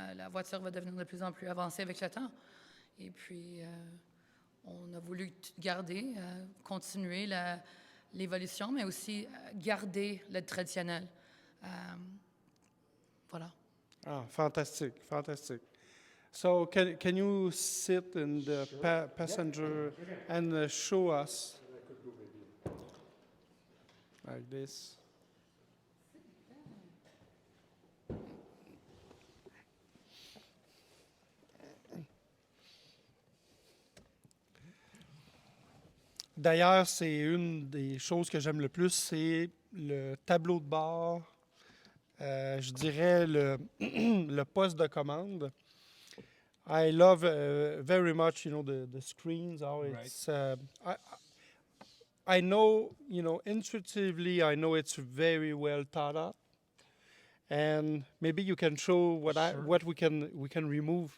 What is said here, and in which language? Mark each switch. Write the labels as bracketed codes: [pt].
[fr] La voiture va devenir de plus en plus avancée avec le temps. Et puis, on a voulu garder, continuer l'évolution, mais aussi garder le traditionnel. Voilà. [en] Ah, fantastic, fantastic. So can you sit in the passenger and show us like this? [fr] D'ailleurs, c'est une des choses que j'aime le plus, c'est le tableau de bord, je dirais le poste de commande. [en] I love very much, the screens, how it's... I know, intuitively, I know it's very well thought out. And maybe you can show what we can remove.